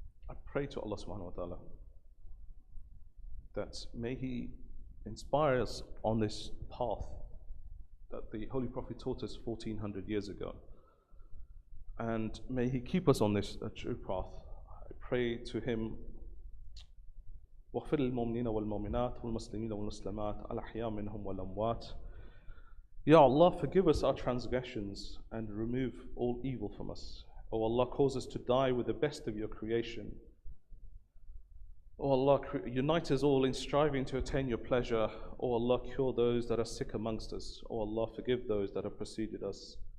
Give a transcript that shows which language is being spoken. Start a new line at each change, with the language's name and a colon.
English: I pray to Allah subhanahu wa ta'ala that may He inspire us on this path that the Holy Prophet taught us 1400 years ago. And may He keep us on this true path. I pray to Him,
Arabic: وَاغْفِرْ لِلْمُؤْمِنِينَ وَالْمُؤْمِنَاتِ وَالْمُسْلِمِينَ وَالْمُسْلِمَاتِ الْأَحْيَاءِ مِنْهُمْ وَالْأَمْوَاتِ.
English: Ya Allah, forgive us our transgressions and remove all evil from us. O Allah, cause us to die with the best of your creation. O Allah, unite us all in striving to attain your pleasure. O Allah, cure those that are sick amongst us. O Allah, forgive those that have preceded us.